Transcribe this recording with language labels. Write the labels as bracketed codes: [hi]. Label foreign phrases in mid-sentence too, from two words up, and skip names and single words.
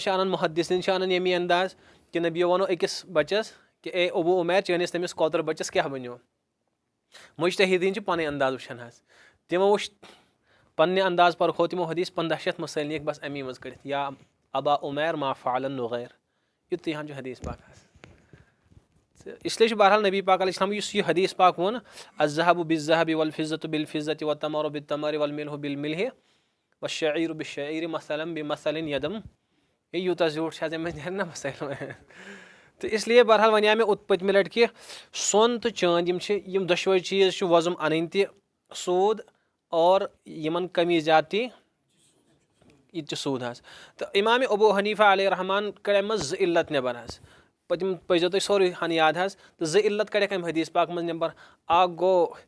[ks] چھِ انان محدثیٖن چھِ انان ییٚمی انداز کہِ نبیو ووٚنو أکِس بچس کہِ اے ابوٗ عُمیر چٲنِس تٔمِس کوتر بچس کیٛاہ بنیو مُجتہیٖدیٖن چھِ پنٕنۍ انداز وٕچھان حظ تِمو وٕچھ پننہِ انداز پرکھو تِمو حدیٖث 1500 مسٲیِل نِیَکھ بس امی منٛز کٔڑِتھ [ar] یا ابا عُمیر ما فعل نُغیر [ks] یُتُے ہن چھُ حدیٖث پاک حظ تہٕ اِسلیے چھُ بہرحال نبی پاک [ar] علیہ السلام [ks] یُس یہِ حدیٖث پاک ووٚن [ar] الذهب بالذهب والفضة بالفضة والتمر بالتمر والملح بالملح والشعير بالشعير مثلا بمثل يدم [ks] ہے یوٗتاہ زیوٗٹھ چھِ حظ اَمہِ منٛز نیرِ نہ مسٲیِل تہٕ اِسلیے بہرحال وَنیٛاو مےٚ پٔتمہِ لٹہِ کہِ سۄن تہٕ چٲندۍ یِم چھِ یِم دۄشوے چیٖز چھِ وۄزُم اَنٕنۍ تہِ سوٗد اور یِمن کمی زیادتی یہِ تہِ چھُ سوٗد حظ تہٕ اِمامِ ابوٗ حنیٖفہ [ar] علیہ رحمان [ks] کڑِ اَمہِ منٛز 2 عِلت نٮ۪بر حظ پٔتِم پٔرۍزیو تُہۍ سورُے ہن یاد حظ تہٕ 2 عِلت کڑٮ۪کھ اَمہِ حدیٖث پاک منٛز نٮ۪بر اکھ گوٚو